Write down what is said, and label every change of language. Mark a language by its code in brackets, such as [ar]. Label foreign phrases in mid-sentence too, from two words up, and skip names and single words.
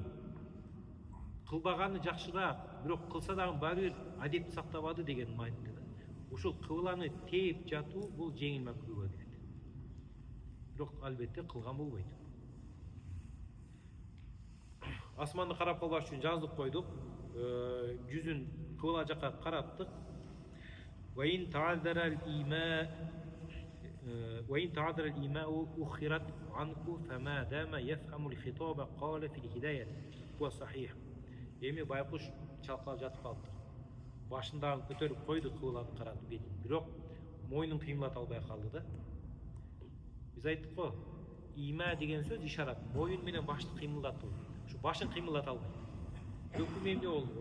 [ky] Кылбаганы жакшыраак, бирок кылса дагы баары бир адепти сактабады деген мааниде да. Ушул кыбланы терип жатуу бул жеңил макру болот. бирок албетте кылган болбойт. Асманды карап калбаш үчүн жаздык койдук. Жүзүн кыбла жакка караттык. [ar] وإن تعذر الإيماء أخرت عنك فما دام يفهم الخطاب قال في الهداية هو صحيح. [ky] Эми байкуш чалкалап жатып калды. Башындагы көтөрүп койду, кыбланы карады бетин. Бирок мойнун кыймылдата албай калды да. Биз айттык го, има деген сөз ишарат. Мойын менен башты кыймылдатуу. Ушу башын кыймылдата албайт. Өкүм эмне болду?